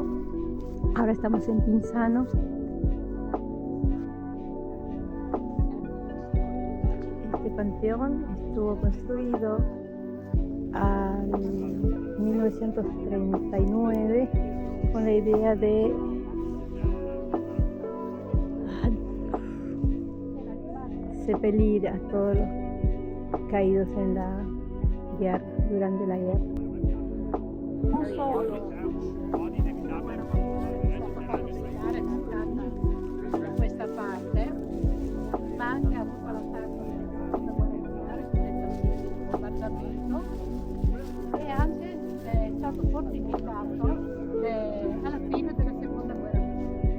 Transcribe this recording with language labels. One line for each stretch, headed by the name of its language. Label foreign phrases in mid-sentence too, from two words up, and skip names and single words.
Spanish: Ahora estamos en Pinzano. Este panteón estuvo construido en 1939 con la idea de sepelir a todos los caídos en la guerra, durante la guerra.
Italian: Non solo da questa parte, ma anche ha avuto l'attacco della seconda guerra mondiale, il bombardamento, e anche è stato fortificato alla fine della seconda guerra mondiale.